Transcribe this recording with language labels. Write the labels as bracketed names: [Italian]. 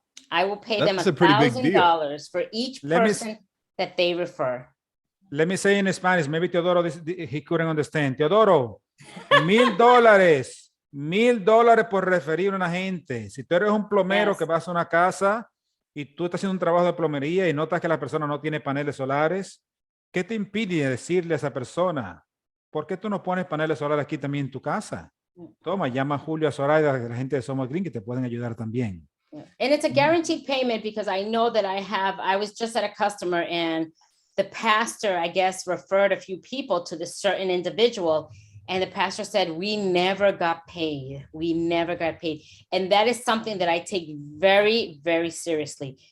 [English] I will pay them $1,000 for each person that they refer. Let me say in Spanish, maybe Teodoro, he couldn't understand. Teodoro, $1,000 [Spanish] $1,000 por referir a una gente. Si tú eres un plomero [English] Yes. [Spanish] que vas a una casa y tú estás haciendo un trabajo de plomería y notas que la persona no tiene paneles solares, ¿qué te impide decirle a esa persona? ¿Por qué tú no pones paneles solares aquí también en tu casa? Toma, llama a Julio, a Zoraida, la gente de Somos Green que te pueden ayudar también. [English] And it's a guaranteed payment because I know that I was just at a customer and the pastor, I guess, referred a few people to this certain individual. And the pastor said, we never got paid. We never got paid. And that is something that I take very, very seriously.